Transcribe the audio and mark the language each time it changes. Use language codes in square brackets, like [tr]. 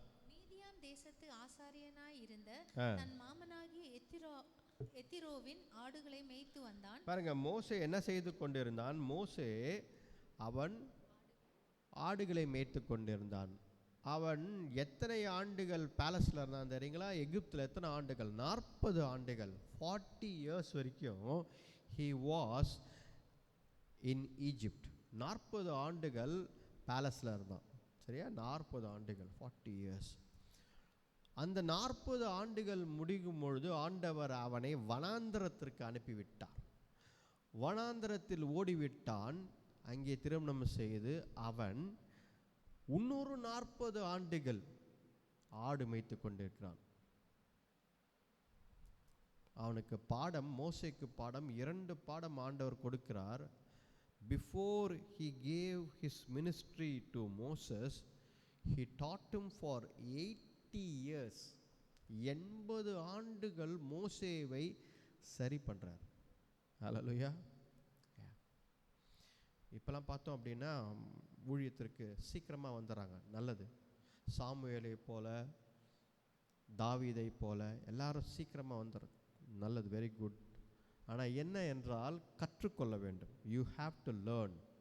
[ta] மீதியான் தேசத்து ஆசாரியனாய் இருந்த தன் மாமனாகிய எத்திரோவின் ஆடுகளை மேய்த்து வந்தான். பாருங்க, மோசே என்ன செய்து கொண்டிருந்தான்? மோசே அவன் ஆடுகளை மேய்த்து கொண்டிருந்தான். அவன் எத்தனை ஆண்டுகள் பேலஸ்ல இருந்தான் தெரியுங்களா? எகிப்தில் எத்தனை ஆண்டுகள்? 40 ஆண்டுகள், 40 இயர்ஸ் வரைக்கும் [en] he was in Egypt. [ta] 40 ஆண்டுகள் பேலஸ்ல இருந்தான். சரியா? 40 ஆண்டுகள், 40 இயர்ஸ். அந்த 40 ஆண்டுகள் முடியும் பொழுது ஆண்டவர் அவனை வனாந்தரத்திற்கு அனுப்பிவிட்டார். வனாந்தரத்தில் ஓடிவிட்டான். அங்கே திருமணம் செய்து அவன் இன்னொரு 40 ஆண்டுகள் ஆடு மேய்த்து கொண்டிருக்கிறான். அவனுக்கு பாடம், மோசேக்கு பாடம், 2 பாடம் ஆண்டவர் கொடுக்கிறார். [en] Before he gave his ministry to Moses, he taught him for 80 years. [ta] 80 ஆண்டுகள் மோசேவை சரி பண்ணுறார். ஹல்லேலூயா. இப்போலாம் பார்த்தோம் அப்படின்னா ஊழியத்திற்கு சீக்கிரமாக வந்துடுறாங்க, நல்லது. சாமுவேலை போல, தாவீதை போல எல்லாரும் சீக்கிரமாக வந்துடுற, நல்லது, [en] Very good. [ta] ஆனால் என்ன என்றால் கற்றுக்கொள்ள வேண்டும். [en] You have to learn.